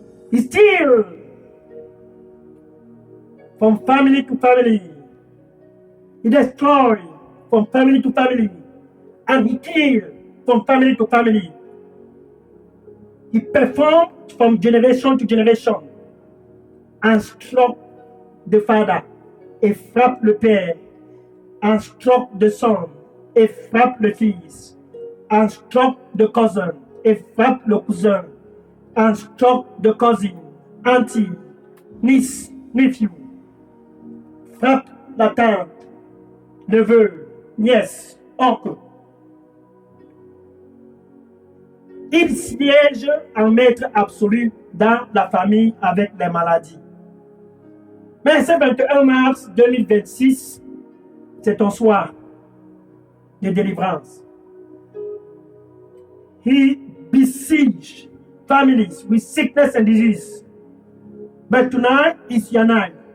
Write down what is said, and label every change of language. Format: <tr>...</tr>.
<en>He steals from family to family. He destroys from family to family. And he kills from family to family. He performs from generation to generation. And struck the father</en> <fr>et frappe le père.</fr> <en>And struck the son</en> <fr>et frappe le fils.</fr> <en>And struck the cousin</en> <fr>et frappe le cousin.</fr> <en>And struck the cousin, auntie, niece, nephew.</en> <fr>Frappe la tante, neveu, nièce, oncle. Il siège en maître absolu dans la famille avec les maladies. Mais ce 21 mars 2026, c'est ton soir de délivrance.</fr> <en>He besieged families with sickness and disease. But tonight is your night.</en>